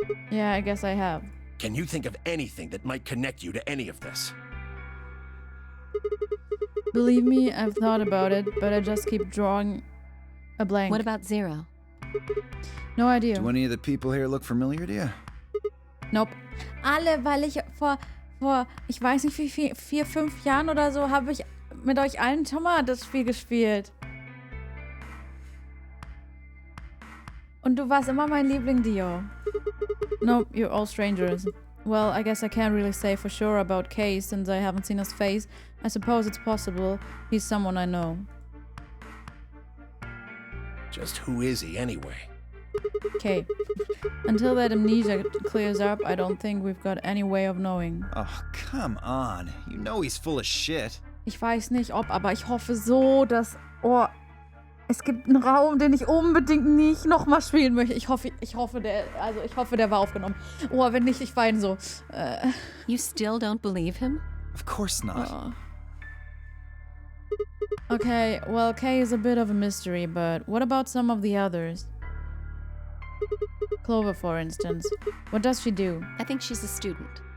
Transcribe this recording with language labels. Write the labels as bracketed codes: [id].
[en] Yeah, I guess I have. Can you think of anything that might connect you to any of this? Believe me, I've thought about it, but I just keep drawing a blank. What about Zero? No idea. Do any of the people here look familiar to you? Nope. [de] Alle, weil ich vor ich weiß nicht wie viel, 4, 5 Jahren oder so, habe ich mit euch allen schon mal das Spiel gespielt. Und du warst immer mein Liebling, Dio. [en] Nope, you're all strangers. Well, I guess I can't really say for sure about Kay since I haven't seen his face. I suppose it's possible he's someone I know. Just who is he anyway? Kay. Until that amnesia clears up, I don't think we've got any way of knowing. Oh, come on. You know he's full of shit. [de] Ich weiß nicht ob, aber ich hoffe so, dass... Oh, es gibt einen Raum, den ich unbedingt nicht nochmal spielen möchte. Ich hoffe, der war aufgenommen. Oh, wenn nicht, ich weine so. [en] You still don't believe him? Of course not. Oh. Okay, well, Kay is a bit of a mystery, but what about some of the others? Clover, for instance. What does she do? I think she's a student.